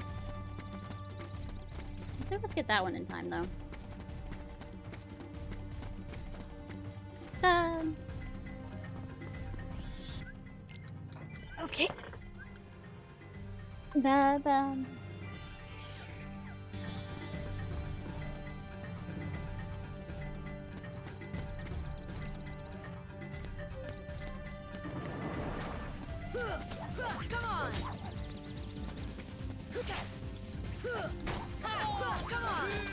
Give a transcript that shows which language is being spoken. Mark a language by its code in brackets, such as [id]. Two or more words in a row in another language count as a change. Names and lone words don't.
[en] Let's able to get that one in time, though. Okay. Ba-ba. Come on. Come on.